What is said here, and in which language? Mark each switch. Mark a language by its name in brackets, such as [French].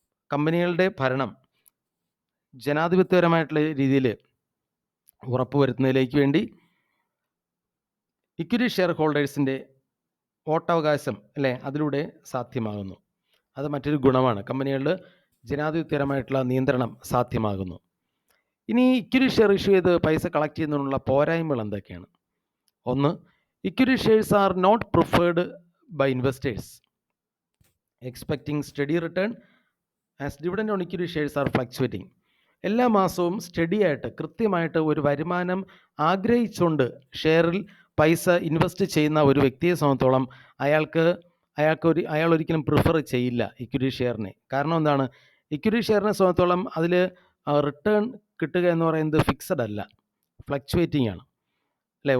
[Malayalam] കമ്പനികളുടെ ഭരണം ജനാധിപത്യപരമായിട്ടുള്ള രീതിയിൽ ഉറപ്പുവരുത്തുന്നതിലേക്ക് വേണ്ടി ഇക്വിറ്റി ഷെയർ ഹോൾഡേഴ്സിൻ്റെ വോട്ടവകാശം അല്ലേ അതിലൂടെ സാധ്യമാകുന്നു. അത് മറ്റൊരു ഗുണമാണ്. കമ്പനികളിൽ ജനാധിപത്യപരമായിട്ടുള്ള നിയന്ത്രണം സാധ്യമാകുന്നു. ഇനി ഇക്വിറ്റി ഷെയർ ഇഷ്യൂ ചെയ്ത് പൈസ കളക്ട് ചെയ്യുന്നതിനുള്ള പോരായ്മകൾ എന്തൊക്കെയാണ്? ഒന്ന്, [English] Equity shares are not preferred by investors expecting steady return as dividend on equity shares are fluctuating. [Malayalam] എല്ലാ മാസവും സ്റ്റഡി ആയിട്ട് കൃത്യമായിട്ട് ഒരു വരുമാനം ആഗ്രഹിച്ചുകൊണ്ട് ഷെയറിൽ പൈസ ഇൻവെസ്റ്റ് ചെയ്യുന്ന ഒരു വ്യക്തിയെ സംബന്ധിച്ചോളം അയാൾ ഒരിക്കലും പ്രിഫർ ചെയ്യില്ല ഇക്വിറ്റി ഷെയറിനെ. കാരണം എന്താണ്? ഇക്വിറ്റി ഷെയറിനെ സംബന്ധിച്ചോളം അതിൽ റിട്ടേൺ കിട്ടുക എന്ന് പറയുന്നത് ഫിക്സഡ് അല്ല, ഫ്ലക്ച്വേറ്റിംഗ് ആണ് അല്ലേ.